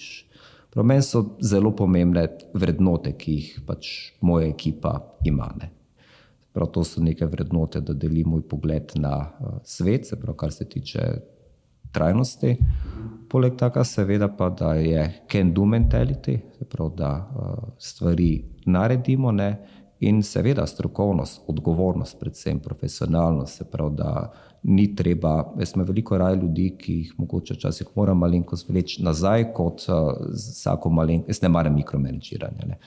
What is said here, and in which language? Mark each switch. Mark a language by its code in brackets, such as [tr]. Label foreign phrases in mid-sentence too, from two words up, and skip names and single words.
[sl] Prav meni so zelo pomembne vrednote, ki jih pač moja ekipa ima. Ne. Prav to so neke vrednote, da deli moj pogled na svet, se prav kar se tiče trajnosti. Poleg tega seveda pa, da je [en] can do mentality, [sl] se pravi, da stvari naredimo, ne? In seveda strokovnost, odgovornost, predvsem profesionalnost, se pravi, da ni treba, jaz imam veliko raje ljudi, ki jih mogoče včasih moram malenkost vleči nazaj, kot vsako malenkost, jaz ne maram mikromenedžiranja, ne?